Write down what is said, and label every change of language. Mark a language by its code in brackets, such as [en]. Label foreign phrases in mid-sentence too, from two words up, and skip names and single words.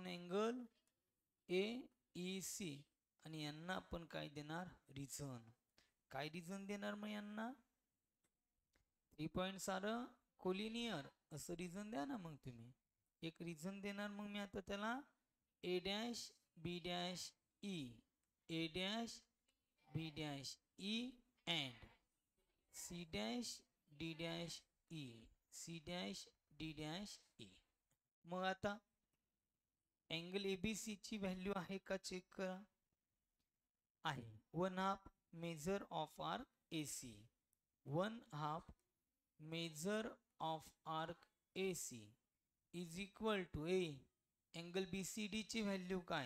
[mr] अँगल AEC. आणि यांना आपण काय देणार? रिझन. काय रिझन देणार मग यांना? 3 पॉइंट सारं कोलिनियर असं रिझन द्या ना मग तुम्ही. एक रिझन देणार मग मी आता त्याला A', B', E, A', B', E and C', D', E, C', D', E. मग आता अँगल ABC ची व्हॅल्यू आहे का चेक करा. [en] आहे. 1/2 measure of arc AC. 1/2 measure of arc AC is equal to angle BCD ची व्हॅल्यू काय?